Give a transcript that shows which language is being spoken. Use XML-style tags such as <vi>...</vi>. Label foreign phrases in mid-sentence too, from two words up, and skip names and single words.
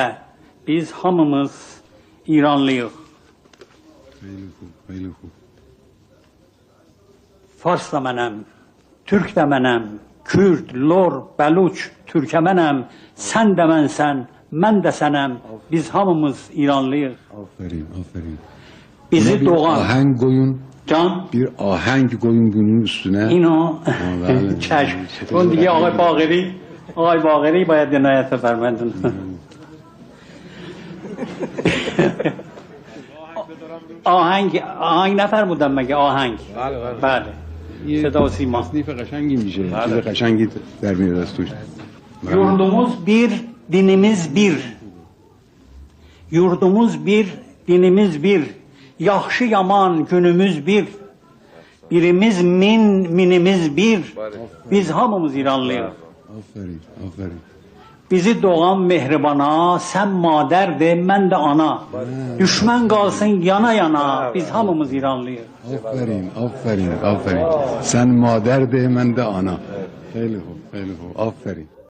<az>Biz hamımız İranlıyıq. Fars da mənəm, Türk də mənəm, Kürd, Lor, Bəluç, Türkəmənəm. Sən də mənsən, mən də sənəm. Biz hamımız İranlıyıq. Aferin, aferin. Bizi doğan...</az> <tr>Ahenk koyun. Can? Bir ahenk koyun günün üstüne.</tr> <fa>اینو چشم اون دیگه آقای باقری باید عنایت بفرمایند. آهنگ نفرمودم مگه آهنگ؟ بله صدا و سیما. تصنیف قشنگی میشه. چیز قشنگی در میاد از توش.</fa> <az>Yurdumuz bir, dinimiz bir. Yurdumuz bir, dinimiz bir. Yaxşı yaman günümüz bir. Birimiz min, minimiz bir. Biz hamımız İranlıyıq. Aferin, aferin. Bizi doğan mehribana, sen mader de, mən də ana. Düşmən qalsın yana yana, biz hamımız İranlıyıq. Aferin, aferin, aferin. Sen mader de, ben de ana. Xeyli xoş, xeyli xoş. Aferin.</az>